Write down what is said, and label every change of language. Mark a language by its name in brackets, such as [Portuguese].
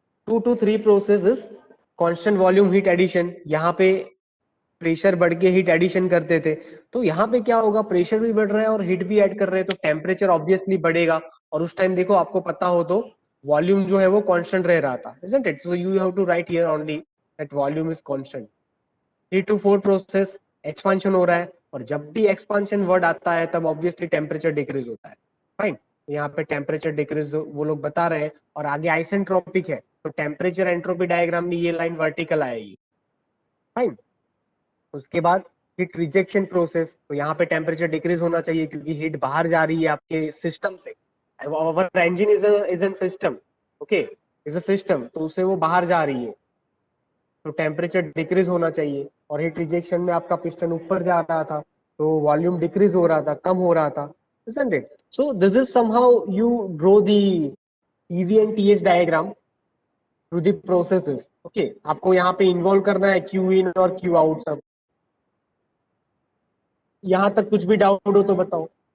[Hindi] 2 to 3 processes, constant volume heat addition, यहाँ पे pressure बढ़ के हीट एडिशन करते थे। तो यहाँ पे क्या होगा, प्रेशर भी बढ़ रहा है और हीट भी ऐड कर रहे हैं तो टेम्परेचर ऑब्वियसली बढ़ेगा। और उस टाइम देखो आपको पता हो तो वॉल्यूम जो है वो कांस्टेंट रह रहा था, [English] isn't it? So you have to write here only that volume is constant. [Hindi] 3 to 4 process, expansion हो रहा है, और जब भी एक्सपांशन वर्ड आता है तब ऑब्वियसली टेम्परेचर डिक्रीज होता है। फाइन, यहाँ पे टेम्परेचर डिक्रीज वो लोग बता रहे हैं। और आगे आइसेंट्रोपिक है, तो टेम्परेचर एंट्रोपी डायग्राम में ये लाइन वर्टिकल आएगी, फाइन। उसके बाद हीट रिजेक्शन प्रोसेस, तो यहाँ पे टेम्परेचर डिक्रीज होना चाहिए क्योंकि हीट बाहर जा रही है आपके सिस्टम से। [English] our engine is an system, okay, is a system, [Hindi] तो उससे वो बाहर जा रही है, तो टेम्परेचर डिक्रीज होना चाहिए। और हीट रिजेक्शन में आपका पिस्टन ऊपर जा रहा था, तो वॉल्यूम डिक्रीज हो रहा था, कम हो रहा था, [English] isn't it? So this is somehow you draw the EV and TH diagram through the processes. [Hindi] Okay, आपको यहाँ पे इन्वॉल्व करना है Q in और Q out सब। यहाँ तक कुछ भी डाउट हो तो बताओ।